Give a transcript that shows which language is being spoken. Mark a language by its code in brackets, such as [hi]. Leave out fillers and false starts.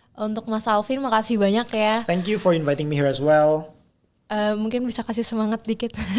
[id] Untuk Mas Alvin, makasih banyak ya. [en] Thank you for inviting me here as well. [id] Mungkin bisa kasih semangat dikit.